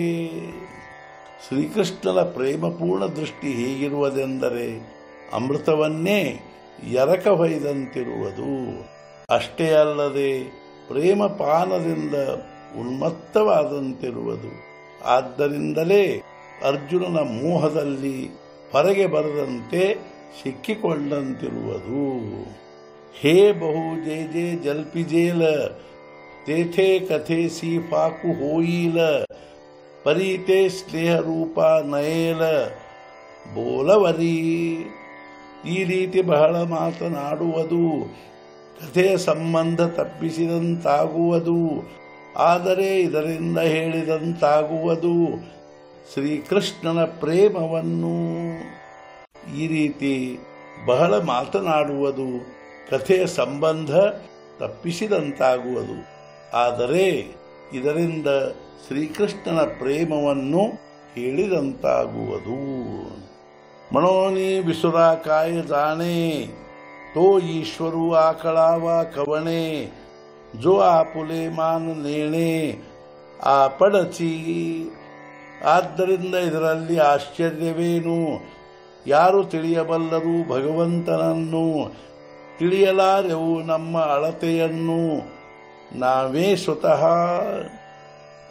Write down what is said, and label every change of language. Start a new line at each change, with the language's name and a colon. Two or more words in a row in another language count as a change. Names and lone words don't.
Kannada: ಶ್ರೀಕೃಷ್ಣನ ಪ್ರೇಮಪೂರ್ಣ ದೃಷ್ಟಿ ಹೇಗಿರುವುದೆಂದರೆ ಅಮೃತವನ್ನೇ ಎರಕ ಹೊಯ್ದಂತಿರುವುದು। ಅಷ್ಟೇ ಅಲ್ಲದೆ ಪ್ರೇಮಪಾನದಿಂದ ಉನ್ಮತ್ತವಾದಂತಿರುವುದು, ಆದ್ದರಿಂದಲೇ ಅರ್ಜುನನ ಮೋಹದಲ್ಲಿ ಹೊರಗೆ ಬರದಂತೆ ಸಿಕ್ಕಿಕೊಂಡಂತಿರುವುದು।
Marathi: हे बहु जे जे जल्पिजेल तेथे कथेसी फाकु होईल परीते स्नेह रूಪ नयेल बोलवरी।
Kannada: ಈ ರೀತಿ ಬಹಳ ಮಾತನಾಡುವುದು ಕಥೆಯ ಸಂಬಂಧ ತಪ್ಪಿಸಿದಂತಾಗುವುದು, ಆದರೆ ಇದರಿಂದ ಹೇಳಿದಂತಾಗುವುದು ಶ್ರೀಕೃಷ್ಣನ ಪ್ರೇಮವನ್ನು। ಈ ರೀತಿ ಬಹಳ ಮಾತನಾಡುವುದು ಕಥೆಯ ಸಂಬಂಧ ತಪ್ಪಿಸಿದಂತಾಗುವುದು, ಆದರೆ ಇದರಿಂದ ಶ್ರೀಕೃಷ್ಣನ ಪ್ರೇಮವನ್ನು ಹೇಳಿದಂತಾಗುವುದು।
Marathi: मनोनि विसुराकाय जाणे तो ईश्वरू आकळावा कवणे जो आपुले मान नेणे आपडचि।
Kannada: ಆದ್ದರಿಂದ ಇದರಲ್ಲಿ ಆಶ್ಚರ್ಯವೇನು, ಯಾರು ತಿಳಿಯಬಲ್ಲರು ಭಗವಂತನನ್ನು, ತಿಳಿಯಲಾರೆವು ನಮ್ಮ ಅಳತೆಯನ್ನು ನಾವೇ ಸ್ವತಃ।